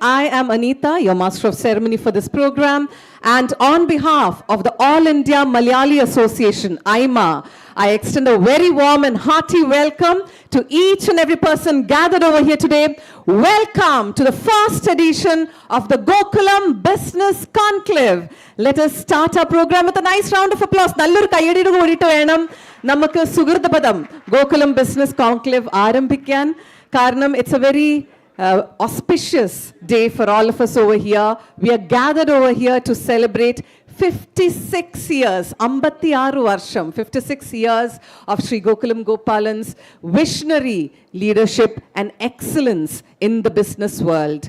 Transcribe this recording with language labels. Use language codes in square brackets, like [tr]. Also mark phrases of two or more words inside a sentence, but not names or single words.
[en] I am Anita, your Master of Ceremony for this program. And on behalf of the All India Malayali Association, AIMA, I extend a very warm and hearty welcome to each and every person gathered over here today. Welcome to the first edition of the Gokulam Business Conclave. Let us start our program with a nice round of applause. [ml] നല്ലൊരു കയ്യടി കൊടുത്തു വേണം നമുക്ക് സുകൃതപഥം Gokulam Business Conclave ആരംഭിക്കാൻ. Karanam, [en] it's a very auspicious day for all of us over here. We are gathered over here to celebrate 56 years, 56 years of Sri Gokulam Gopalan's visionary leadership and excellence in the business world.